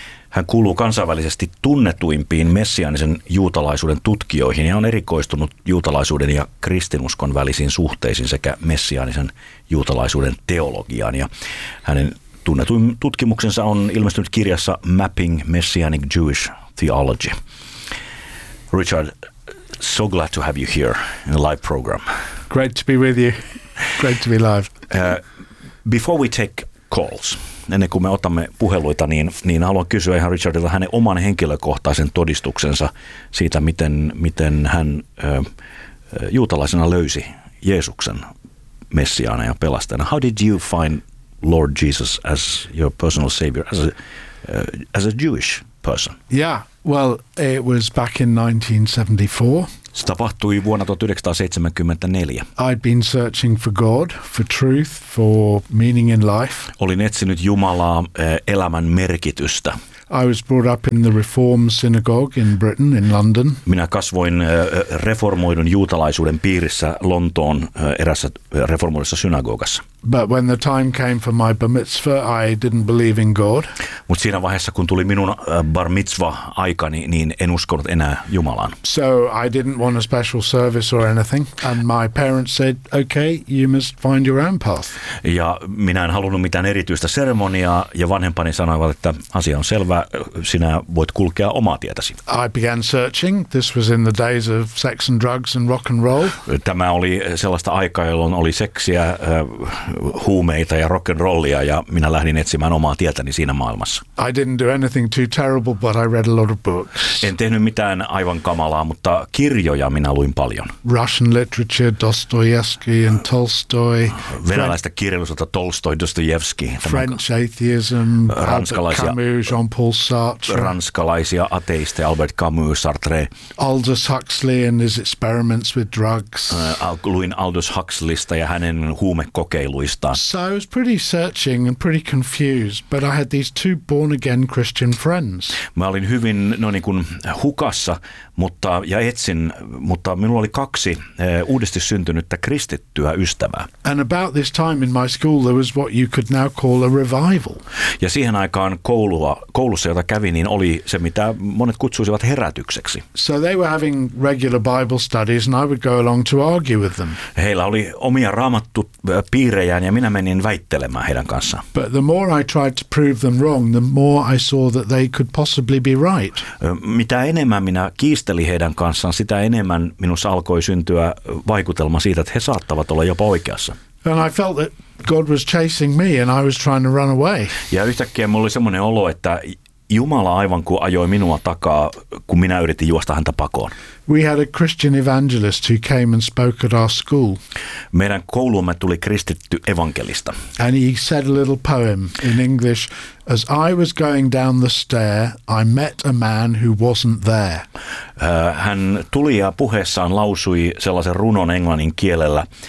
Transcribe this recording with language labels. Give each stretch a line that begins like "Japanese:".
Finnish: Hän kuuluu kansainvälisesti tunnetuimpiin messiaanisen juutalaisuuden tutkijoihin ja on erikoistunut juutalaisuuden ja kristinuskon välisiin suhteisiin sekä messiaanisen juutalaisuuden teologiaan. Ja hänen tunnetuin tutkimuksensa on ilmestynyt kirjassa Mapping Messianic Jewish Theology.
English: Richard, so glad to have you here in the live program. Great to be with you. Great to be live. Before we take calls,
Finnish: ennen kuin me otamme puheluita, niin haluan kysyä ihan Richardilta hänen oman henkilökohtaisen todistuksensa siitä, miten hän juutalaisena löysi Jeesuksen messiaana ja pelastajana.
English: How did you find Lord Jesus as your personal savior, as a Jewish person? Yeah. Well, it was back in 1974.
Finnish: Se tapahtui vuonna 1974.
English: I'd been searching for God, for truth, for meaning in life.
Finnish: Olin etsinyt Jumalaa elämän merkitystä.
English: I was brought up in the Reform synagogue in Britain, in London.
Finnish: Minä kasvoin reformoidun juutalaisuuden piirissä Lontoon erässä reformoidussa synagogassa.
English: But when the time came for my bar mitzvah, I didn't believe in God.
Finnish: Mut siinä vaiheessa, kun tuli minun bar mitzvah aikani, niin en uskonut enää Jumalaan.
English: So I didn't want a special service or anything, and my parents said, okay, you must find your own path.
Finnish: Ja minä en halunnut mitään erityistä seremoniaa, ja vanhempani sanoivat, että asia on selvä, sinä voit kulkea omaa tietäsi.
English: I began searching. This was in the days of sex and drugs and rock and roll.
Finnish: Tämä oli sellaista aikaa, jolloin oli seksiä, huumeita ja rock and rollia, ja minä lähdin etsimään omaa tietäni siinä maailmassa.
English: I didn't do anything too terrible, but I read a lot of books.
Finnish: En tehnyt mitään aivan kamalaa, mutta kirjoja minä luin paljon.
English: Russian literature, Dostoevsky and Tolstoy.
Finnish: Venäläistä kirjallisuutta, Tolstoy, Dostoevsky.
English: French atheism, Albert Camus, Jean-Paul Sartre.
Finnish: Ranskalaisia ateisteja, Albert Camus, Sartre.
English: Aldous Huxley and his experiments with drugs.
Finnish: Luin Aldous Huxleysta ja hänen huumekokeilijoista.
English: So I was pretty searching and pretty confused, but I had these two born again Christian friends.
Finnish: Mä olin hyvin niin kuin hukassa, mutta ja etsin, mutta minulla oli kaksi uudesti syntynyttä kristittyä ystävää.
English: And about this time in my school there was what you could now call a revival.
Finnish: Ja siihen aikaan koulussa jota kävi, niin oli se mitä monet kutsuisivat herätykseksi.
English: So they were having regular Bible studies and I would go along to argue with them.
Finnish: Heillä oli omia raamattu piirejään ja minä menin väittelemään heidän kanssaan.
English: But the more I tried to prove them wrong, the more I saw that they could possibly be right.
Finnish: Mitä enemmän minä kiisteli heidän kanssaan, sitä enemmän minussa alkoi syntyä vaikutelma siitä, että he saattavat olla jopa oikeassa.
English: And I felt that God was chasing me and I was trying to run away.
Finnish: Ja yhtäkkiä mulla oli semmoinen olo, että Jumala aivan kuin ajoi minua takaa, kun minä yritin juosta häntä pakoon.
English: We had a Christian evangelist who came and spoke at our school.
Finnish: Meidän kouluumme tuli kristitty evankelista.
English: And he said a little poem in English. As I was going down the stair, I met a man who wasn't there.
Finnish: Hän tuli ja puheessaan lausui sellaisen runon englannin kielellä.